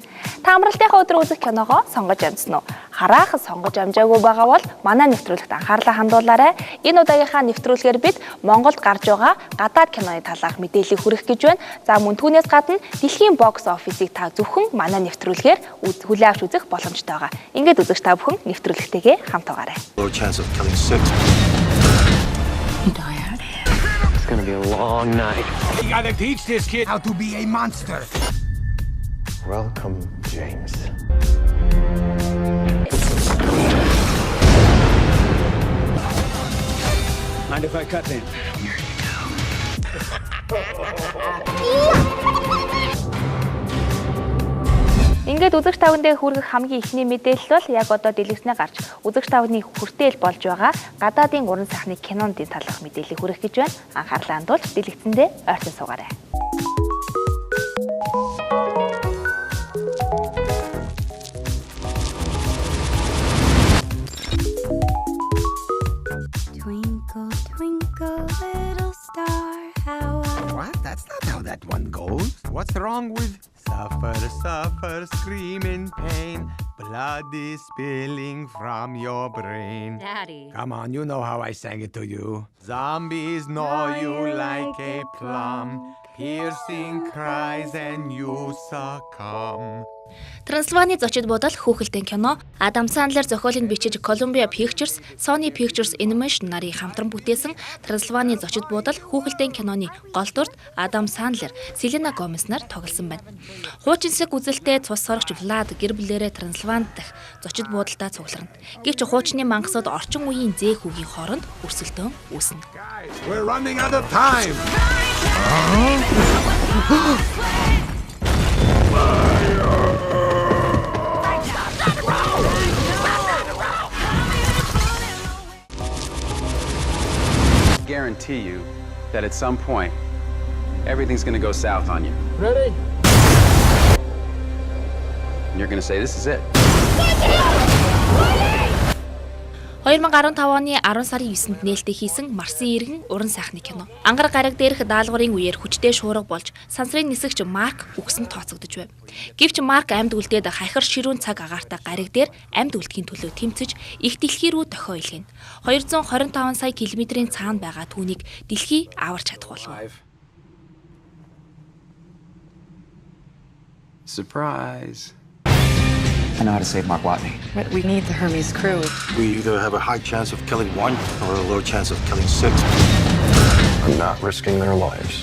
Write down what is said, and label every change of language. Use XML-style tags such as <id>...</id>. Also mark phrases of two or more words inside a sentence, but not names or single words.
<mn>Та амралтынхаа өдөр үзэх киногоо сонгож амжсан уу? Хараахан сонгож амжаагүй байгаа бол манай нэвтрүүлэгт анхаарлаа хандуулаарай. Энэ удаагийнхаа нэвтрүүлгээр бид Монголд гарч байгаа гадаад киноны талаарх мэдээллийг хүргэх гэж байна. За мөн түүнээс гадна дэлхийн бокс офисыг та зөвхөн манай нэвтрүүлгээр хүлээн авч үзэх боломжтой байгаа. Ингээд үзэгч та бүхэн нэвтрүүлэгтэйгээ хамт байгаарай.</mn> <en>It's gonna be a long night. You gotta teach this kid how to be a monster. Welcome, James. Mind if I cut in?</en> <mn>Ингээд үзэгч тавгандаа хүргэх хамгийн ихний мэдээлэл бол яг одоо дэлгэснээ гарч үзэгч тавганы хүртээл болж байгаа гадаадын уран сайхны киноны талаарх мэдээллийг хүргэх гэж байна. Анхаарлаа хандуулж дэлгэцэндээ ойрхон суугаарай.</mn> <en>Twinkle, twinkle, little star, how I... What? That's not how that one goes. What's wrong with suffer, suffer, scream in pain? Blood is spilling from your brain. Daddy. Come on, you know how I sang it to you. Zombies gnaw you like a plum. Piercing cries and you succumb.</en> <mn>Трансильваны зочид буудал хүүхэлдэйн кино Адам Сандлер зохиолыг бичиж Columbia Pictures, Sony Pictures Animation нарын хамтран бүтээсэн Трансильваны зочид буудал хүүхэлдэйн киноны гол дүрт Адам Сандлер, Селена Гомес нар тоглосон байна. Хуучинсаг үзэлтэй цус сорогч Влад гэр бүлээрээ Трансильванд дах зочид буудалтаа цугларна. Гэвч хуучны мангасууд орчин үеийн зээх хүүгийн хооронд өрсөлдөөн үүснэ.</mn> <en>We're running out of time. Guarantee you that at some point everything's going to go south on you. Ready? And you're going to say this is it.</en> <mn>2015 оны 10 сарын 9-нд нээлттэй хийсэн Марсын иргэн уран сайхны кино. Ангар гараг дээрх даалгаврын үеэр хүчтэй шуурга болж сансрын нисгч Марк үгсэн тооцогдож байв. Гэвч Марк амьд үлдээд хахир ширүүн цаг агаартай гараг дээр амьд үлдэхийн төлөө тэмцэж их дэлхий рүү дохио илгэнэ. 225 сая километрийн цаана байгаа түүнийг дэлхий аварч чадах болов.</mn> <en>Surprise. I know how to save Mark Watney. But we need the Hermes crew. We either have a high chance of killing one or a low chance of killing 6. I'm not risking their lives.</en>